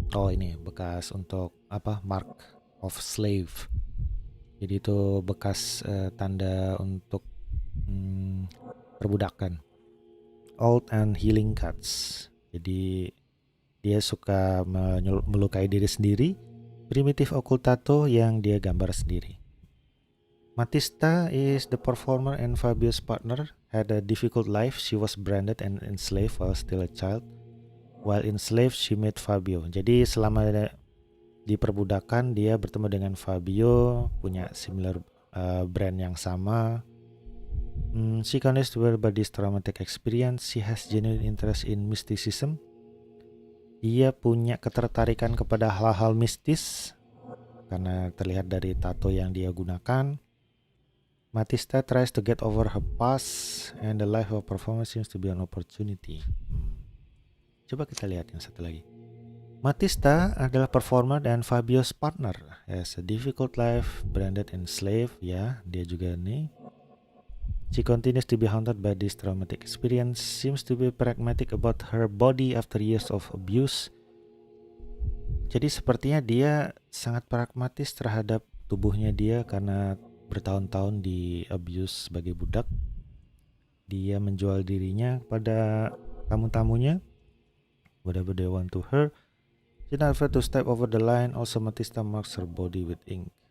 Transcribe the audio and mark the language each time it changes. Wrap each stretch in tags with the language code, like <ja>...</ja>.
<id>Oh, ini bekas untuk mark of slave. Jadi itu bekas tanda untuk perbudakan.</id> <en>Old and healing cuts.</en> <id>Jadi dia suka melukai diri sendiri.</id> <en>Primitive occult tattoo</en> <id>yang dia gambar sendiri.</id> <en>Matista is the performer and Fabio's partner. Had a difficult life. She was branded and enslaved while still a child. While enslaved, she met Fabio.</en> <id>Jadi selama di perbudakan dia bertemu dengan Fabio, punya similar brand yang sama.</id> <en>She connects by this traumatic experience. She has genuine interest in mysticism.</en> <id>Dia punya ketertarikan kepada hal-hal mistis karena terlihat dari tato yang dia gunakan.</id> <en>Matista tries to get over her past and the life of performance seems to be an opportunity.</en> <id>Coba kita lihat yang satu lagi. Matista adalah performer dan</id> <en>Fabio's partner. Has a difficult life, branded and slave.</en> <id>Ya, dia juga nih.</id> <en>She continues to be haunted by this traumatic experience. Seems to be pragmatic about her body after years of abuse.</en> <id>Jadi sepertinya dia sangat pragmatis terhadap tubuhnya dia karena bertahun-tahun di abuse sebagai budak. Dia menjual dirinya pada tamu-tamunya.</id> <en>Whatever they want to her. She not afraid to step over the line. Also Matista marks her body with ink.</en>